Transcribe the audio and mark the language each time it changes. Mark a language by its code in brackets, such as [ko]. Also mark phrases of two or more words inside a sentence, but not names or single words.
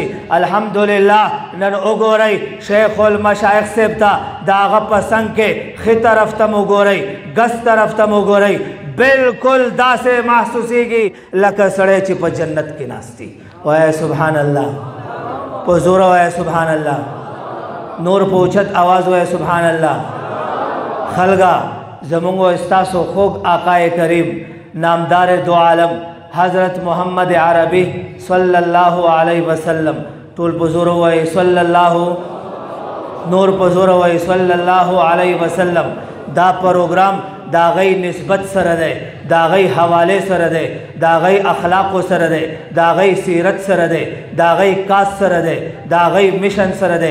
[ps] الحمدلله نن وګورئ شیخ المشایخ صاحب ته د هغه په څنګ کې ښي طرف ته مو ګورئ ګس طرف ته مو ګورئ بالکل داسې محسوسیږي لکه سړی چې په جنت کې ناست دی. وای [ar] سبحان الله. [ps] په زور وای [ar] سبحان الله. [ps] نور په اوچت आवाज وای [ar] سبحان الله. [ps] خلګه زمونږ او استاسو خوږ آقا کریم نامدار دو عالم حضرت محمد عربی [ar] صلی الله علیه وسلم [ps] ټول په زور وای [ar] صلی الله، [ps] نور په زور وای [ar] صلی الله علیه وسلم. [ps] دا پروګرام دا غي نسبت سره ده، دا غي حواله سره ده، دا غي اخلاق سره ده، دا غي سیرت سره ده، دا غي کاس سره ده، دا غي مشن سره ده.